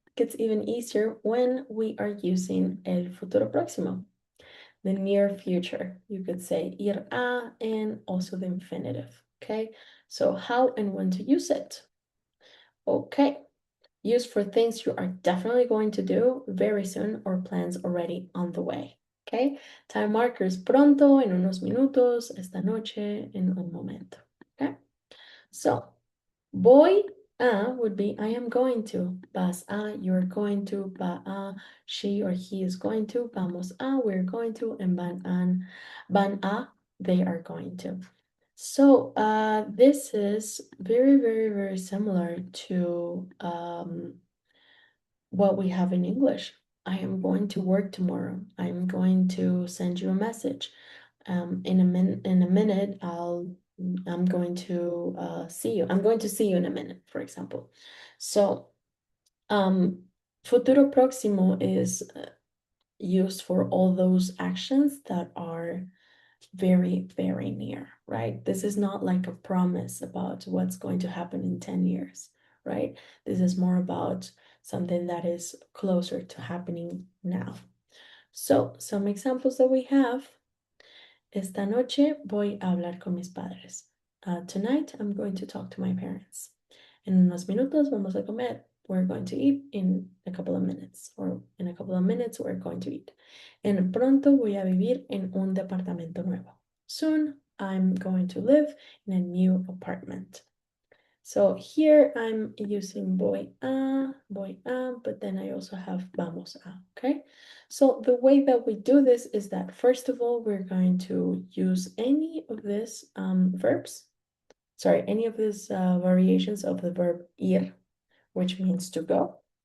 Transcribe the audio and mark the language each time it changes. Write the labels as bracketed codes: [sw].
[en] It gets even easier when we are using [es] el futuro próximo, [en] the near future. You could say ir a and also the infinitive. Okay, so how and when to use it? Okay, use for things you are definitely going to do very soon or plans already on the way. Okay, time markers [es] pronto, en unos minutos, esta noche, en un momento. [en] Okay, so voy a would be I am going to. [es] Vas a, [en] you're going to. [es] Va a, [en] she or he is going to. [es] Vamos a, [en] we're going to. And [es] van a, [en] they are going to. So this is very, very, very similar to what we have in English. I am going to work tomorrow. I'm going to send you a message. In a minute, I'm going to see you. I'm going to see you in a minute, for example. So, futuro próximo is used for all those actions that are very, very near, right? This is not like a promise about what's going to happen in 10 years, right? This is more about something that is closer to happening now. So, some examples that we have. [es] Esta noche voy a hablar con mis padres. [en] Tonight I'm going to talk to my parents. [es] En unos minutos vamos a comer. [en] We're going to eat in a couple of minutes. Or in a couple of minutes we're going to eat. [es] En pronto voy a vivir en un departamento nuevo. [en] Soon I'm going to live in a new apartment. So here I'm using voy a, but then I also have vamos a, okay? So the way that we do this is that first of all, we're going to use any of these verbs, any of these variations of the verb ir, which means to go.